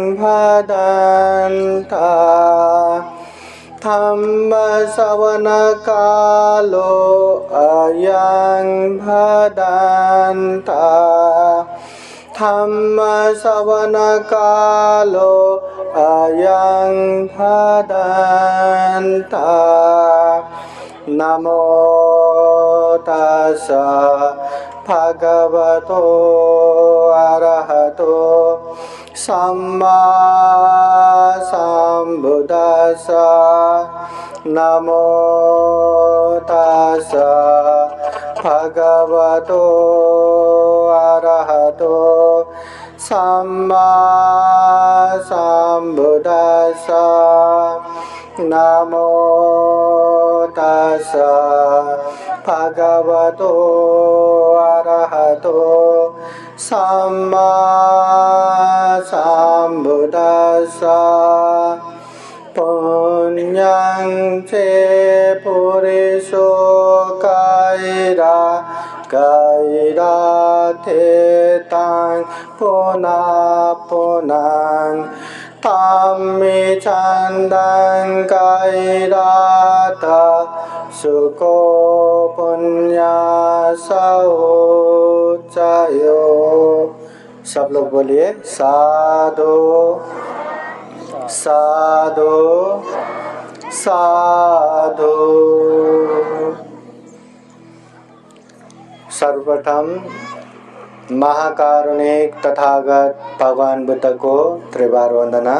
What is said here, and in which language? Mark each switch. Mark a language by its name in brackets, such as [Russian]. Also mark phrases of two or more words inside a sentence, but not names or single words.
[Pali] भदन्ता धम्मश्रवणकालो अयं भदन्ता धम्मश्रवणकालो अयं भदन्ता नमो तस्स भगवतो अरहतो सम्मा सम्बुद्दस्स नमो तस्स भगवतो अरहतो सम्मा सम्बुद्दस्स नमो तस्स भगवतो अरहतो सम्मा सम्बुद्दस्स पुण्यं चे पुरुषो कैराथेतां पुनः पुनः ताम्मे चन्दं कैराथ सुको पुण्यसौचयो। [Hindi] सब लोग बोलिए साधु साधु साधु। सर्वप्रथम महाकारुणिक तथागत भगवान बुद्ध को त्रिवार वंदना।